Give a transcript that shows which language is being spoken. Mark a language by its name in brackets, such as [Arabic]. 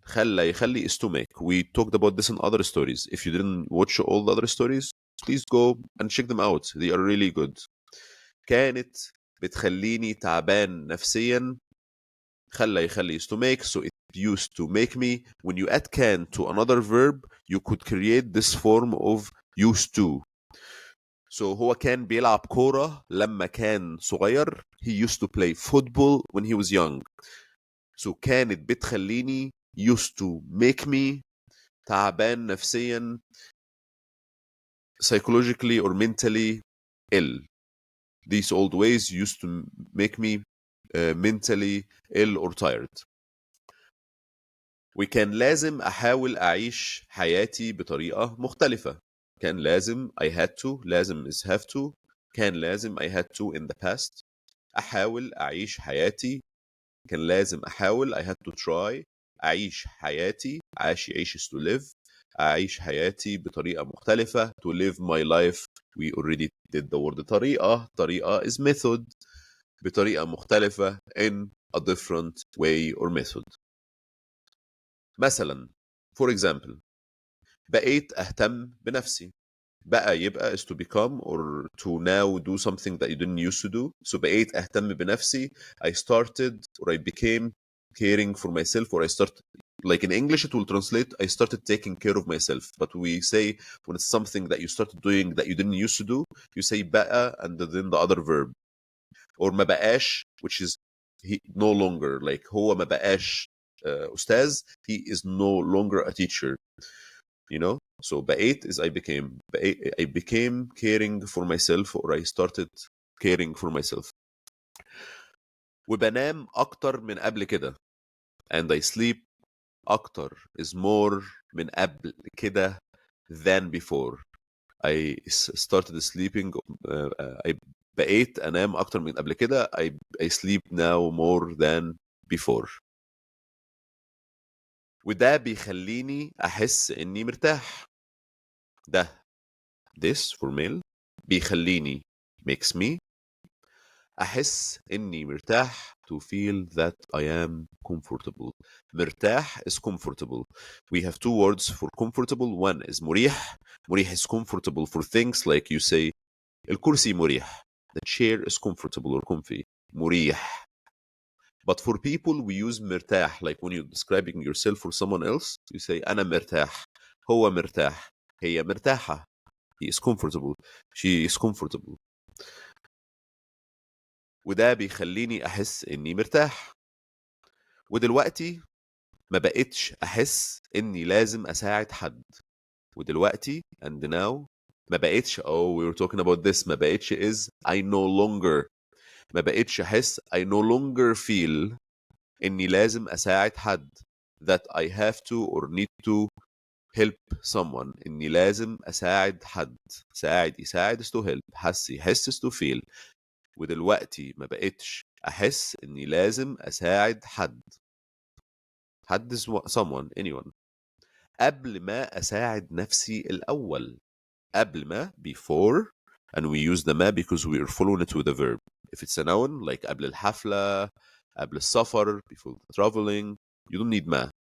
[English] يخلي is to make. We talked about this in other stories. If you didn't watch all the other stories, please go and check them out. They are really good. [Arabic] كانت بتخليني تعبان نفسيا. [English] يخلي is to make, so it used to make me. When you add can to another verb, you could create this form of used to. [Arabic] So هو كان بيلعب كورة لما كان صغير. [English] He used to play football when he was young. So [Arabic] كانت بتخليني [English] used to make me [Arabic] تعبان نفسيا [English] psychologically or mentally ill. These old ways used to make me mentally ill or tired. [Arabic] وكان لازم أحاول أعيش حياتي بطريقة مختلفة. كان لازم [English] I had to، [Arabic] لازم [English] is have to، [Arabic] كان لازم [English] I had to in the past. [Arabic] أحاول أعيش حياتي، كان لازم أحاول [English] I had to try [Arabic] أعيش حياتي. [English] يعيش is to live. [Arabic] أعيش حياتي بطريقة مختلفة [English] to live my life. We already did the word طريقة is method، [Arabic] بطريقة مختلفة [English] in a different way or method. [Arabic] مثلا [English] for example [Arabic] بقيت أهتم بنفسي. [English] يبقى is to become or to now do something that you didn't used to do. [Arabic] So بقيت أهتم بنفسي. [English] I started or I became caring for myself, or I started, like in English it will translate I started taking care of myself, but we say when it's something that you started doing that you didn't used to do, you say بقى and then the other verb. Or [Arabic] ما بقاش, [English] which is he no longer, like [Arabic] هو ما بقاش أستاذ, [English] he is no longer a teacher, you know. So بقيت is I became caring for myself, or I started caring for myself. [Arabic] وبنام أكتر من قبل كده, [English] and I sleep [Arabic] أكتر [English] is more [Arabic] من قبل كده [English] than before. I started sleeping I [Arabic] بقيت أنام أكتر من قبل كده. [English] I sleep now more than before. [Arabic] وده بيخليني أحس إني مرتاح. [English] ده this for male [Arabic] بيخليني [English] makes me [Arabic] أحس إني مرتاح [English] to feel that I am comfortable. مرتاح is comfortable. We have two words for comfortable. One is مريح. مريح is comfortable for things like you say [Arabic] الكرسي مريح. [English] The chair is comfortable or comfy. [Arabic] مريح. [English] But for people we use مرتاح, like when you're describing yourself for someone else, you say [Arabic] أنا مرتاح. هو مرتاح. هي مرتاحة. [English] He is comfortable. She is comfortable. [Arabic] وده بيخليني أحس إني مرتاح. ودلوقتي ما بقتش أحس إني لازم أساعد حد. [English] ودلوقتي and now [Arabic] ما بقتش [English] we were talking about this. ما بقتش is I no longer. [Arabic] ما بقتش أحس [English] I no longer feel [Arabic] إني لازم أساعد حد [English] that I have to or need to help someone. [Arabic] إني لازم أساعد حد. [English] يساعد is to help. يحس is to feel. [Arabic] ودلوقتي ما بقتش أحس إني لازم أساعد حد. [English] حد is someone, anyone. [Arabic] قبل ما أساعد نفسي الأول. قبل ما [English] before, and we use the ما because we are following it with a verb. If it's a noun like [Arabic] قبل الحفلة, قبل السفر, [English] before traveling, you don't need ما.